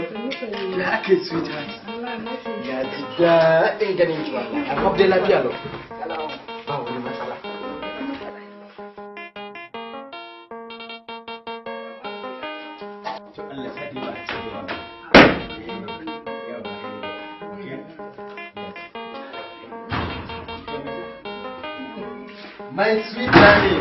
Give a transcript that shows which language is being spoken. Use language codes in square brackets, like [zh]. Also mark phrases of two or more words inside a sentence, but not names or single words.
[ha] Ya ake sweetheart. Ya ji daɗin ganin ki wallahi. [en] I hope [ha] dai lafiya lau. Ba wani matsala. To Allah sa dai ba a cikin wannan. [en] My sweet darling.